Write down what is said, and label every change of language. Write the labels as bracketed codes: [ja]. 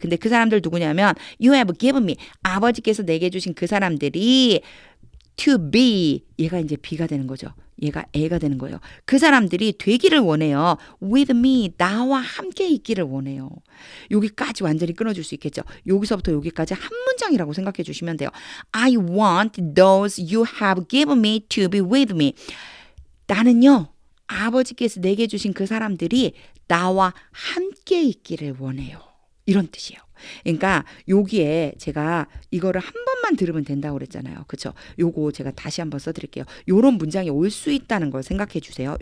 [ko] 근데 그 사람들 누구냐면 [en] You have given me. [ko] 아버지께서 내게 주신 그 사람들이 to be. 얘가 이제 B가 되는 거죠. 얘가 A가 되는 거예요. 그 사람들이 되기를 원해요. [en] with me. [ko] 나와 함께 있기를 원해요. 여기까지 완전히 끊어줄 수 있겠죠. 여기서부터 여기까지 한 문장이라고 생각해 주시면 돼요. [en] I want those you have given me to be with me. [ko] 나는요. 아버지께서 내게 주신 그 사람들이 나와 함께 있기를 원해요. 이런 뜻이에요. 그러니까 여기에 제가 이거를 한 번만 들으면 된다고 그랬잖아요. 그렇죠? 요거 제가 다시 한번 써드릴게요. 요런 문장이 올 수 있다는 걸 생각해 주세요.